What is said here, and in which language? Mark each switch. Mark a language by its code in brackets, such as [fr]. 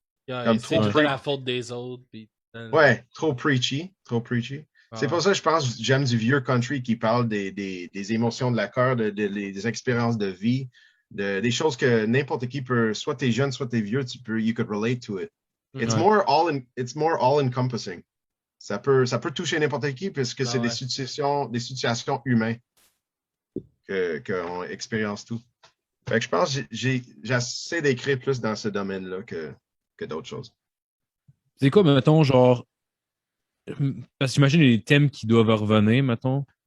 [fr] Comme c'est tout la faute des autres. Puis... Ouais, trop preachy. C'est pour ça que je pense que j'aime du vieux country qui parle des émotions de la cœur, des expériences de vie, des choses que n'importe qui peut, soit t'es jeune, soit t'es vieux, [en] you could relate to it. It's more all-encompassing. [fr] Ça peut toucher n'importe qui puisque c'est des situations humaines qu'on expérience tout. Fait que je pense que j'essaie d'écrire plus dans ce domaine-là que d'autres choses. C'est quoi, mettons, genre. Parce que j'imagine les thèmes qui doivent revenir, mettons.